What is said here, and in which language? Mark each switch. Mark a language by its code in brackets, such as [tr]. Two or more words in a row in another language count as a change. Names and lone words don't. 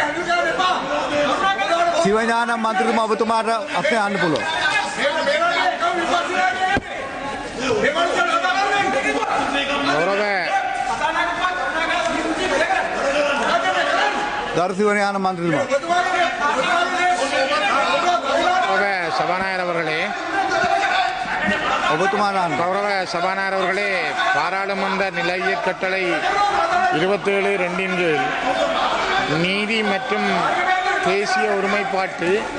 [si] සිවඥානම් මන්ත්‍රීතුමා ඔබතුමාට අපේ අහන්න පුළුවන් ගරු සිවඥානම් மந்திரிතුමා [ta] சபாநாயகர் அவர்களே கௌரவ சபாநாயகர் அவர்களே பாராளுமன்ற நிலையியற் கட்டளை 27(2) கீழ் நீதி மற்றும் தேசிய ஒருமைப்பாட்டு